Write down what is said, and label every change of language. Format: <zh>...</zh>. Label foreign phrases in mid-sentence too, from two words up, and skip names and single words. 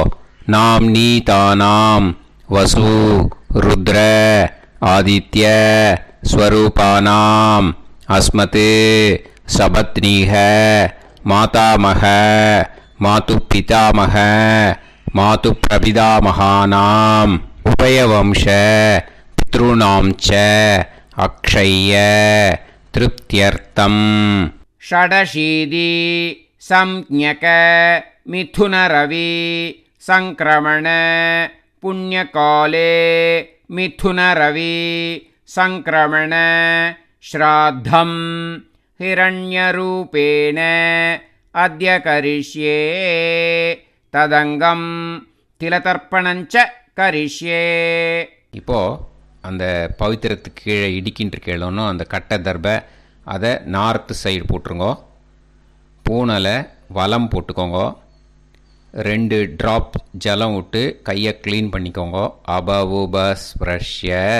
<sa>नाम् नी तानाम् वसु रुद्र आदित्य स्वरूपाणाम् अस्मत् सपत्नीक मातामह मातु पितामह मातु प्रपितामहानाम् उभयवंश पितॄणां च अक्षय्य तृप्त्यर्थम्. षडशीति संज्ञक मिथुनरवि संक्रमण पुण्यकाले मिथुनरवि संक्रमण श्राद्धं हिरण्यरूपेण अद्य करिष्ये तदंगं तिलतर्पणञ्च करिष्ये.</sa> <ta>இப்போது அந்த பவித்திரத்துக்கு கீழே இடிக்கின்ற கேளோன்னு அந்த கட்டை தர்பை அதை</ta> <en>north side</en> <ta>போட்டுருங்க. பூனலை வலம் போட்டுக்கோங்க. 2 ட்ராப் ஜலம் விட்டு கையை க்ளீன் பண்ணிக்கோங்க.</ta> <sa>अपउपस्पृश्य.</sa>